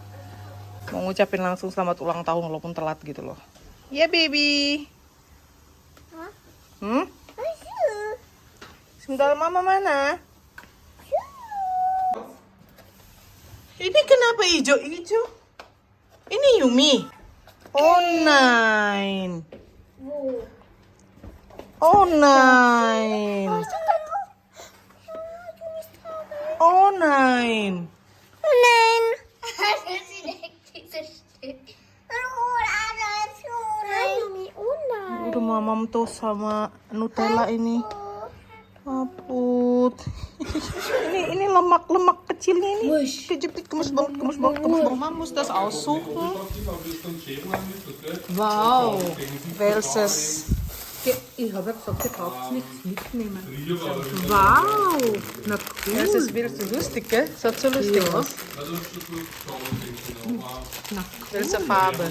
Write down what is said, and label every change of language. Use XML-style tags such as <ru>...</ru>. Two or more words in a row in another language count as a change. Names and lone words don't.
<id>Mau ngucapin langsung selamat ulang tahun walaupun telat gitu loh. Ya baby. Sebentar, Mama mana? Ini kenapa hijau-hijau? Ini Yumi.</id> <en>Oh, nine. Oh, nine. Oh, nine.</en> <id>Udah mamam tuh sama Nutella ini. Aput. ini lemak kecilnya ini. Kejepit gemes banget.</id> <de>Mama muss das aussuchen. Wow. Welches? Ich habe gesagt, ihr braucht nichts mitnehmen. Wow, na cool. Das ist wieder so lustig, gell? Schaut so lustig aus. Welche Farbe?</de>